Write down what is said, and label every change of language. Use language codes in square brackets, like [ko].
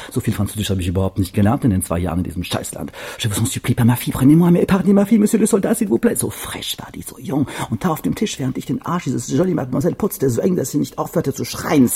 [de] So viel Französisch habe ich überhaupt nicht gelernt in den zwei Jahren in diesem Scheißland. [fr] Je vous en supplie, pas ma fille, prenez-moi, mais épargnez ma fille, monsieur le soldat, s'il vous plaît. [de] So fresh war die, so jung. Und da auf dem Tisch, während ich den Arsch dieses jolly Mademoiselle putzte, so eng, dass sie nicht aufhörte zu schreien.